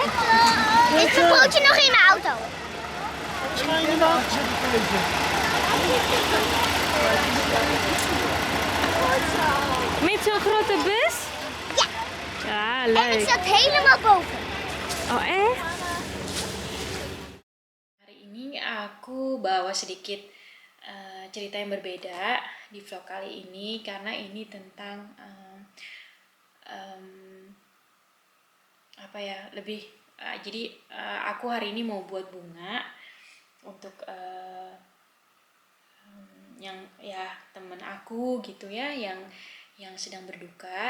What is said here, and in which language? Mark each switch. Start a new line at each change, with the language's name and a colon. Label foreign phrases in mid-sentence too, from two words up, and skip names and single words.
Dutch: Is mijn broodje nog in de auto? Met zo'n grote bus? Ja. Ah, En leuk. ik zat helemaal boven. Oh echt?
Indonesian: Hari ini aku bawa sedikit cerita yang berbeda di vlog kali ini karena ini tentang apa ya, lebih Jadi aku hari ini mau buat bunga untuk yang ya temen aku gitu ya, yang sedang berduka.